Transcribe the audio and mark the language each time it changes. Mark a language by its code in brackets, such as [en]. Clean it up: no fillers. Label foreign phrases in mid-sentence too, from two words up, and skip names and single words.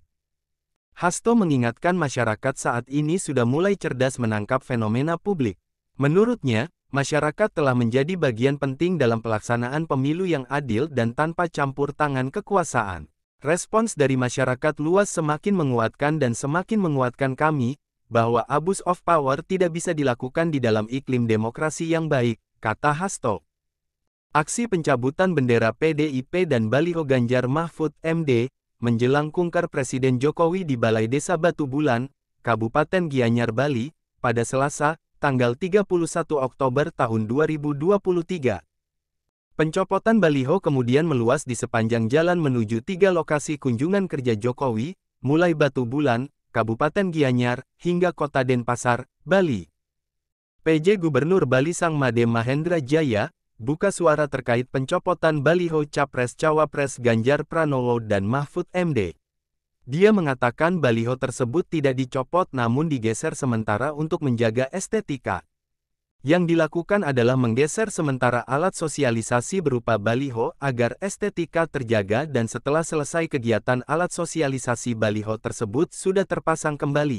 [id] Hasto mengingatkan masyarakat saat ini sudah mulai cerdas menangkap fenomena publik. Menurutnya, masyarakat telah menjadi bagian penting dalam pelaksanaan pemilu yang adil dan tanpa campur tangan kekuasaan. Respons dari masyarakat luas semakin menguatkan dan semakin menguatkan kami, bahwa [en] abuse of power [id] tidak bisa dilakukan di dalam iklim demokrasi yang baik, kata Hasto. Aksi pencabutan bendera PDIP dan baliho Ganjar Mahfud MD, menjelang kungkar Presiden Jokowi di Balai Desa Batu Bulan, Kabupaten Gianyar, Bali, pada Selasa, tanggal 31 Oktober tahun 2023. Pencopotan baliho kemudian meluas di sepanjang jalan menuju 3 lokasi kunjungan kerja Jokowi, mulai Batu Bulan, Kabupaten Gianyar, hingga Kota Denpasar, Bali. PJ Gubernur Bali Sang Made Mahendra Jaya, buka suara terkait pencopotan baliho Capres-Cawapres Ganjar Pranowo dan Mahfud MD. Dia mengatakan baliho tersebut tidak dicopot namun digeser sementara untuk menjaga estetika. Yang dilakukan adalah menggeser sementara alat sosialisasi berupa baliho agar estetika terjaga dan setelah selesai kegiatan alat sosialisasi baliho tersebut sudah terpasang kembali.